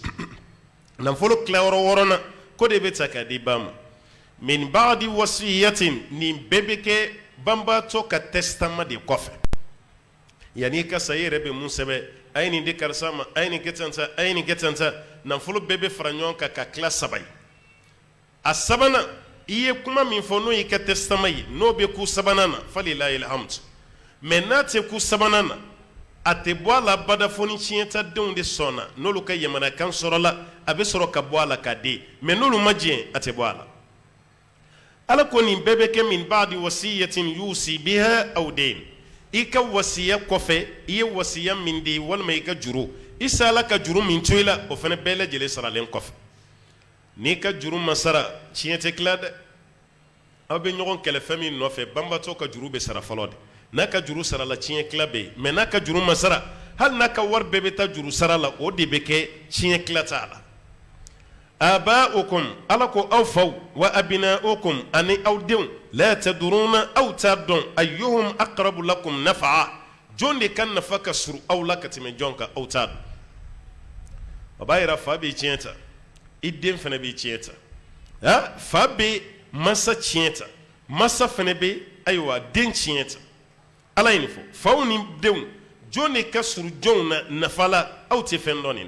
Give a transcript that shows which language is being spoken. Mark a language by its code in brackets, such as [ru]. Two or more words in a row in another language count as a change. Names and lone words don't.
[bm] nafolo kilayɔrɔ 6nan ko de bɛ ta k'a di ba ma [ar] من بعد وصية [bm] nin bɛɛ bɛ kɛ banbaatɔ ka testament de kɔfɛ yanni ka sa i yɛrɛ bɛ mun sɛbɛn a ye nin di karisa ma a ye nin kɛ tan ta a ye nin kɛ tan ta nafolo bɛɛ bɛ fara ɲɔgɔn kan ka tila 3 ye a 3nan i ye kuma min fɔ n'o y'i ka testament ye n'o bɛ ku 3nan na [ar] فلله الحمد [bm] mais n'a tɛ ku 3nan na a tɛ bɔ a la bada fo ni tiɲɛtadenw de sɔnna n'olu ka yamanakan sɔrɔla a bɛ sɔrɔ ka bɔ a la k'a di mais n'olu ma diɲɛ a tɛ bɔ a la ala ko nin bɛɛ bɛ kɛ [ar] من بعد وصية يوصي بها أو دين [bm] i ka wasiya kɔfɛ i ye wasiya min di walima i ka juru i sala ka juru min to i la o fana bɛɛ lajɛlen saralen kɔfɛ n'i ka juru ma sara tiɲɛ tɛ tila dɛ aw bɛ ɲɔgɔn kɛlɛ fɛn min nɔfɛ banbaatɔ ka juru bɛ sara fɔlɔ de n'a ka juru sara la tiɲɛ tila bɛ yen mais n'a ka juru ma sara hali n'a ka wari bɛɛ bɛ taa juru sara la o de bɛ kɛ tiɲɛ tila t'a la aba'ukum ala ko aw faw [ar] وأبناؤكم [bm] ani aw denw [ar] لا تدرون [bm] aw t'a dɔn [ar] أيهم أقرب لكم نفعا [bm] jɔn de ka nafa ka surun aw la ka tɛmɛ jɔn kan aw t'a dɔn o b'a yira fa b'i tiɲɛ ta i den fana b'i tiɲɛ ta fa bɛ masa tiɲɛ ta masa fana bɛ ayiwa den tiɲɛ ta ala ye nin fɔ faw ni denw jɔn de ka surun jɔnw na nafa la aw tɛ fɛn dɔn nin